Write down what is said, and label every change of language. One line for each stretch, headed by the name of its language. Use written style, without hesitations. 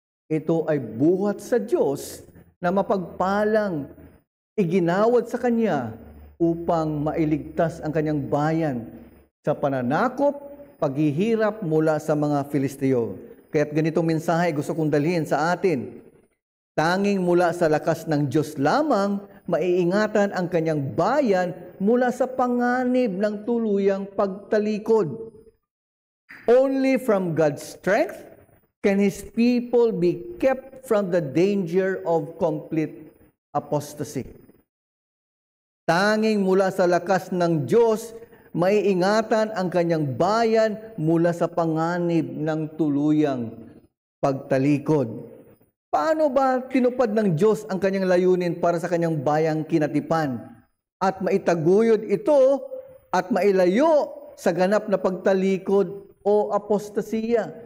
Filipino: Ito ay buhat sa Diyos na mapagpalang iginawad sa kanya upang mailigtas ang kanyang bayan sa pananakop, paghihirap mula sa mga Filisteo. Kaya't ganitong mensahe gusto kong dalhin sa atin. Tanging mula sa lakas ng Diyos lamang, maiingatan ang kanyang bayan mula sa panganib ng tuluyang pagtalikod.
English: Only from God's strength can His people be kept from the danger of complete apostasy.
Filipino: Tanging mula sa lakas ng Diyos, maiingatan ang kanyang bayan mula sa panganib ng tuluyang pagtalikod. Paano ba tinupad ng Diyos ang kanyang layunin para sa kanyang bayang kinatipan at maitaguyod ito at mailayo sa ganap na pagtalikod o apostasiya?